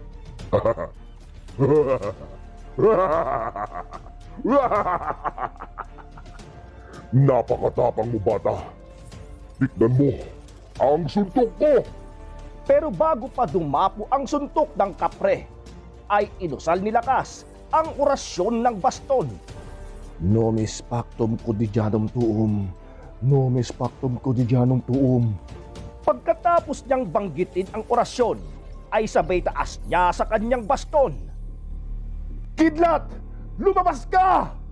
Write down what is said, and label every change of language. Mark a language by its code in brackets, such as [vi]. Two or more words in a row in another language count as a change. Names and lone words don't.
[tl] Napakatapang mo, bata. Tignan mo ang suntok ko. Pero bago pa dumapo ang suntok ng kapre, ay inusal ni Lakas ang orasyon ng baston. [la] Nomis pactum quotidianum tuum. Nomis pactum quotidianum tuum. [tl] Pagkatapos niyang banggitin ang orasyon, ay sabay taas niya sa kanyang baston. Kidlat! Lumabas ka!